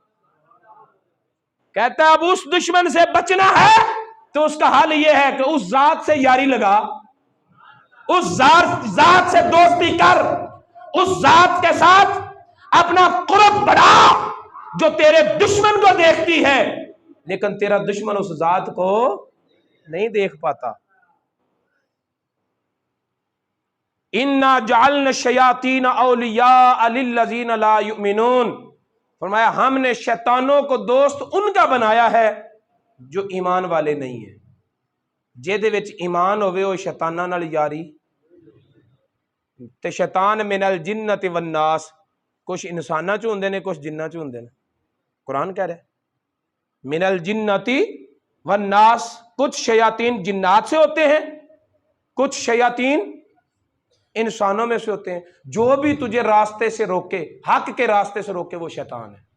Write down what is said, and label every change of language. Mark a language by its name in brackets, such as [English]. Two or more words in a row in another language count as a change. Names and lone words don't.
[Urdu] کہتا ہے اب اس دشمن سے بچنا ہے تو اس کا حل یہ ہے کہ اس ذات سے یاری لگا، اس ذات سے دوستی کر، اس ذات کے ساتھ اپنا قرب بڑھا جو تیرے دشمن کو دیکھتی ہے لیکن تیرا دشمن اس ذات کو نہیں دیکھ پاتا۔ [Arabic] اِنَّا جَعَلْنَا الشَّيَاطِينَ أَوْلِيَاءَ لِلَّذِينَ لَا يُؤْمِنُونَ، [Urdu] فرمایا ہم نے شیطانوں کو دوست ان کا بنایا ہے جو ایمان والے نہیں ہیں۔ [Punjabi] جہدے وچ ایمان ہوئے وہ شیطاناں نال یاری، تے شیطان [Arabic] من الجنت والناس، [Punjabi] کچھ انساناں چ ہوندے نے کچھ جناں چ ہوندے نے، قرآن کہہ رہا ہے [Arabic] من الجنتی والناس، [Urdu] کچھ شیاطین جنات سے ہوتے ہیں، کچھ شیاطین انسانوں میں سے ہوتے ہیں. جو بھی تجھے راستے سے روکے، حق کے راستے سے روکے، وہ شیطان ہے.